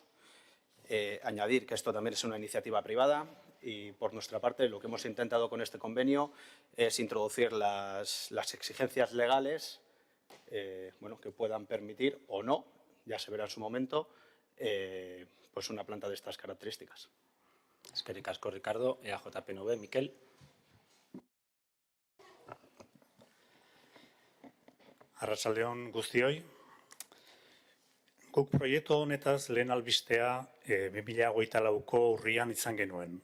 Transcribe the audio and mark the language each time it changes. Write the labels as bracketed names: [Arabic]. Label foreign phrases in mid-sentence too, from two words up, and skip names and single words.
[Spanish] Añadir que esto también es una iniciativa privada y, por nuestra parte, lo que hemos intentado con este convenio es introducir las exigencias legales que puedan permitir o no, ya se verá en su momento, pues una planta de estas características. [Basque] Eskerrik asko, Ricardo. EAJPNV, Mikel. Arratsaldeon guztioi. Guk proiektu honetaz lehen albistea 2024ko urrian izan genuen.